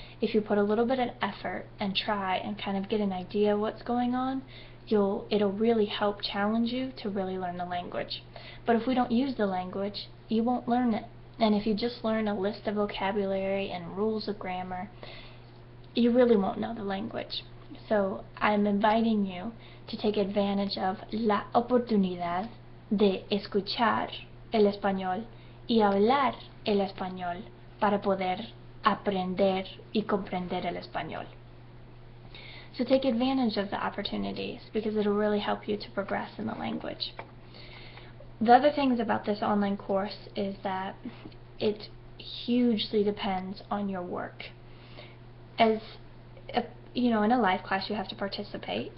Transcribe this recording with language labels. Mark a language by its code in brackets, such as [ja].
[en] If you put a little bit of effort and try and kind of get an idea of what's going on, it'll really help challenge you to really learn the language. But if we don't use the language, you won't learn it. And if you just learn a list of vocabulary and rules of grammar, you really won't know the language. So I'm inviting you to take advantage of [es] la oportunidad de escuchar el español y hablar el español para poder aprender y comprender el español. [en] So take advantage of the opportunities because it'll really help you to progress in the language. The other things about this online course is that it hugely depends on your work. As you know, in a live class you have to participate.